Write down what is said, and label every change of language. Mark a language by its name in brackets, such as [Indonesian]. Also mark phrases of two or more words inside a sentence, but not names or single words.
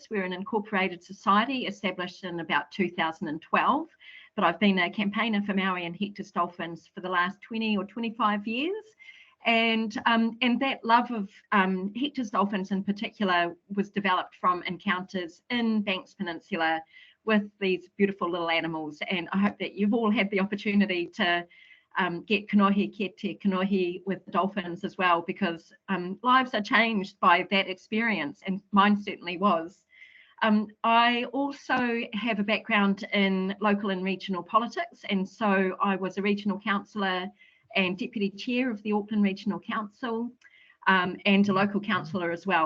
[English] We're an incorporated society established in about 2012, but I've been a campaigner for Maui and Hector's Dolphins for the last 20 or 25 years. And that love of Hector's dolphins in particular was developed from encounters in Banks Peninsula with these beautiful little animals. And I hope that you've all had the opportunity to get [Māori] kanohi kete kanohi [English] with the dolphins as well, because lives are changed by that experience, and mine certainly was. I also have a background in local and regional politics, and so I was a regional councillor and deputy chair of the Auckland Regional Council, and a local councillor as well.